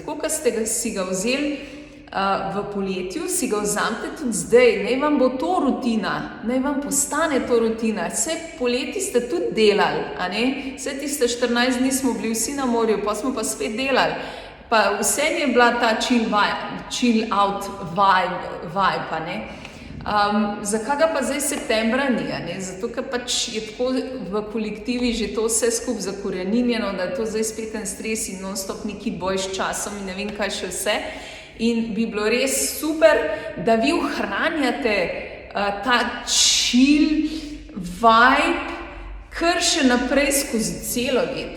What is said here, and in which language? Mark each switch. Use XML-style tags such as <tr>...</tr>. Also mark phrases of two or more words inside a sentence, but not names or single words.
<sl>Tako, kot ste si ga vzeli v poletju, si ga vzamete tudi zdaj. Naj vam bo to rutina, naj vam postane to rutina. Vse poleti ste tudi delali, vse tiste 14 dni smo bili vsi na morju, pa smo pa spet delali. Pa vse je bila ta</sl> <en>chill out vibe.</en> <sl>Zakaj ga pa zdaj septembra ni? Zato, ker pač je tako v kolektivi že to vse skupaj zakoreninjeno, da je to zdaj spet en stres in non-stop neki boj s časom in ne vem kaj še vse. In bi bilo res super, da vi ohranjate ta</sl> <en>chill vibe</en> <sl>kar še naprej skozi celo leto.</sl>